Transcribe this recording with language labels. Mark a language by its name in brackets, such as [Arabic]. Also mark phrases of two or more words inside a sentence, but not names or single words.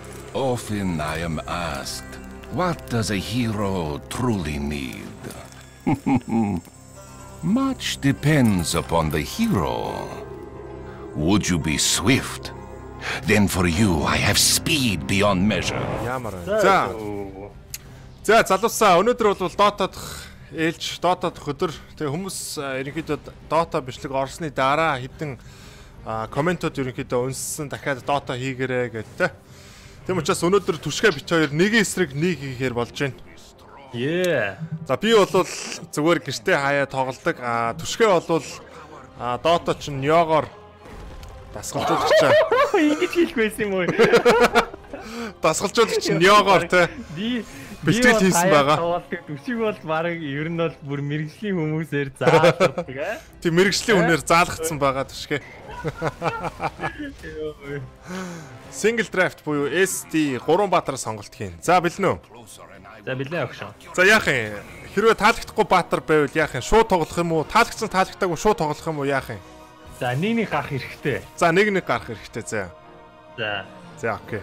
[English] Often I am asked, what does a hero truly need? Much depends upon the hero. Would you be swift? Then for you I have speed beyond measure. [Mongolian] Ямар. За залуусаа өнөөдөр бол Dota дахь ээлж Dota дахь өдөр тэгээ хүмүүс ерөнхийдөө Dota бичлэг орсны дараа хэдэн комментууд ерөнхийдөө унссан дахиад Dota хийгэрээ гэдэг. Тэм учраас өнөөдөр түшгэ бит хоёр нэг эсрэг нэг хийхээр болж байна. За би бол зүгээр гэртээ хаяа тоглодог. Түшгэ бол Dota ч Nyogo-ор дасгалжуулагч. Ингэж хийх байсан юм уу? Дасгалжуулагч Nyogo-ор те. Бэлтгэл хийсэн байгаа. Түшиг бол баг ер нь бол бүр мэрэгжлийн хүмүүсээр заалгадаг аа. Тийм мэрэгжлийн үнээр заалгацсан байгаа түшгэ. [English] Single draft [Mongolian] буюу SD 3 баатар сонголт хийн. За бэлнэ үү? За билээ огшоо. За яах юм? Хэрвээ таалагдахгүй баатар байвал яах юм? Шууд тоглох юм уу? Таалагдсан таалагдаагүй шууд тоглох юм уу? Яах юм? За нэг гарах хэрэгтэй. За нэг гарах хэрэгтэй. За. За окей.